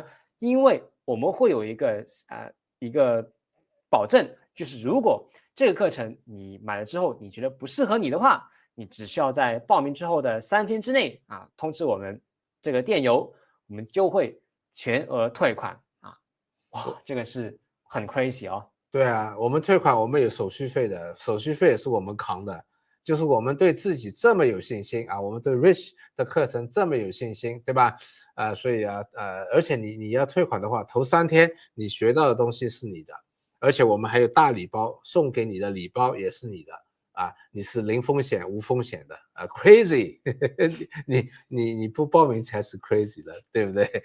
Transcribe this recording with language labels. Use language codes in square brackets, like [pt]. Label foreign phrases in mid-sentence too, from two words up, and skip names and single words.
[zh] 因為我們會有一個保證，就是如果這個課程你買了之後你覺得不適合你的話，你只需要在報名之後的3天之內通知我們這個電郵，我們就會全額退款哇，這個是很 crazy 對我們退款我們有手續費的，手續費也是我們扛的，就是我們對自己這麼有信心我們對 Rich 的課程這麼有信心，對吧？所以而且你要退款的話，頭3天你學到的東西是你的，而且我們還有大禮包，送給你的禮包也是你的你是零风险无风险的crazy 你不报名才是 crazy 了，对不对？